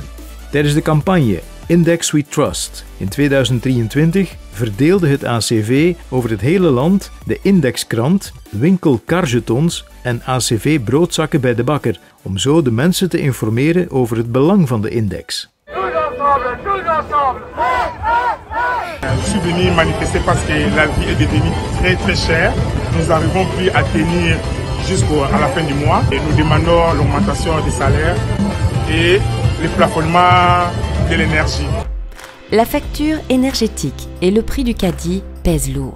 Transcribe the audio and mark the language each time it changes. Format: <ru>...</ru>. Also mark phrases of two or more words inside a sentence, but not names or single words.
<nl>Tijdens de campagne Index We Trust in 2023 verdeelde het ACV over het hele land de indexkrant, winkelkarjetons en ACV broodzakken bij de bakker, om zo de mensen te informeren over het belang van de index.</nl> <fr>Je suis venu manifester parce que la vie est devenue très chère. Nous n'arrivons plus à tenir jusqu'à la fin du mois et nous demandons l'augmentation des salaires et le plafonnement de l'énergie. La facture énergétique et le prix du caddie pèsent lourd.</fr>